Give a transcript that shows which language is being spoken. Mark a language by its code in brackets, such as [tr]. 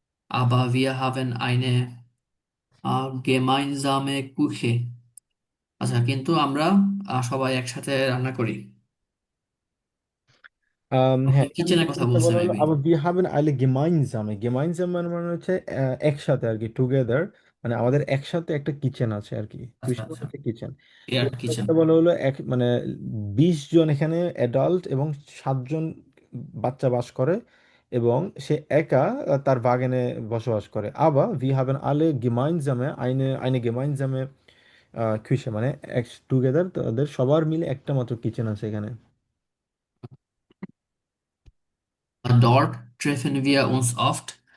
[de] Aber wir haben eine gemeinsame Küche. [bn] আচ্ছা, কিন্তু আমরা সবাই একসাথে রান্না করি। হ্যাঁ, এখানে যে কিচেনের কথা জিনিসটা বলছে বলা হলো মেবি। আবার [de] wir haben alle gemeinsame, gemeinsame [bn] মানে মানে হচ্ছে একসাথে আর কি, টুগেদার, মানে আমাদের একসাথে একটা কিচেন আছে আর কি, আচ্ছা কুইশন আচ্ছা, হচ্ছে কিচেন। তো এয়ার এখানে কিচেন। যেটা বলা হলো এক মানে 20 জন এখানে অ্যাডাল্ট এবং 7 জন বাচ্চা বাস করে, এবং সে একা তার বাগানে বসবাস করে। আবার ভি হাবেন আলে গেমাইনসামে [de] eine gemeinsame Küche, [bn] মানে টুগেদার, তাদের সবার মিলে একটা মাত্র কিচেন আছে এখানে। [de] Dort treffen wir uns oft।